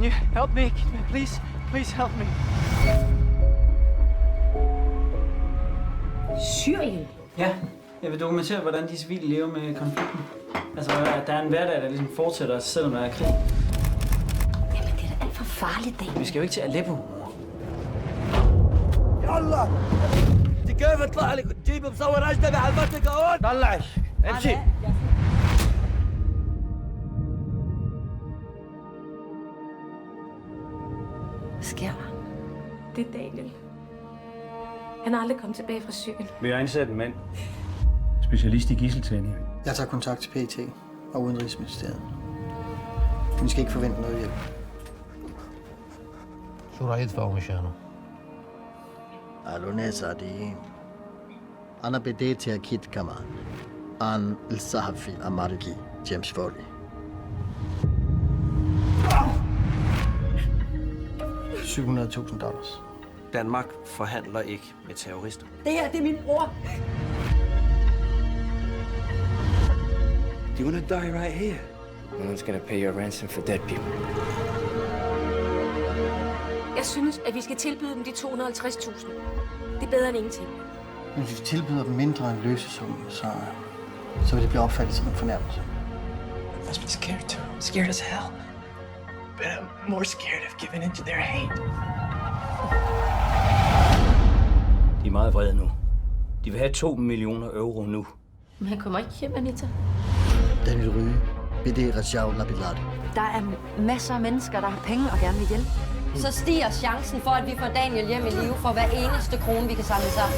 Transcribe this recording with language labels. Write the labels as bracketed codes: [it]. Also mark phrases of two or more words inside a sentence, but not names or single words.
[en] Help me, please. Please help me. [da] Syrien? Ja, jeg vil dokumentere, hvordan de civile lever med konflikten. Altså, at der er en hverdag, der ligesom fortsætter, selvom der er krig. Jamen, det er da alt for farligt, Daniel. Vi skal jo ikke til Aleppo. [ar] يلا انت كيف اطلع لك تجيب مصور اجنبي على المنطقه هون طلعش امشي [da] Hvad sker der? Det er Daniel. Han er aldrig kommet tilbage fra Syrien. Vi har indsat en mand. Specialist i gisseltagning. Jeg tager kontakt til PET og Udenrigsministeriet. Vi skal ikke forvente noget hjælp. [ar] شو راح يدفعوا مشانه؟ قالوا ناس عاديين. أنا بديت أكيد كمان عن الصحفي الأمريكي جيمس فولي. [en] $700,000. [da] Danmark forhandler ikke med terrorister. Det her, det er min bror. [en] Do you want to die right here? No one's gonna pay your ransom for dead people. [da] Jeg synes, at vi skal tilbyde dem de 250.000. Det er bedre end ingenting. Men hvis vi tilbyder dem mindre end løsesummen, så vil det blive opfattet som en fornærmelse. [en] I must be scared too. Scared as hell. But I'm more scared of giving into their hate. [da] De er meget vrede nu. De vil have 2 millioner euro nu. Men han kommer ikke hjem, Anita. Daniel Rye, BD Rajao Labilade. Der er masser af mennesker, der har penge og gerne vil hjælpe. Så stiger chancen for, at vi får Daniel hjem i live for hver eneste krone, vi kan samle sammen.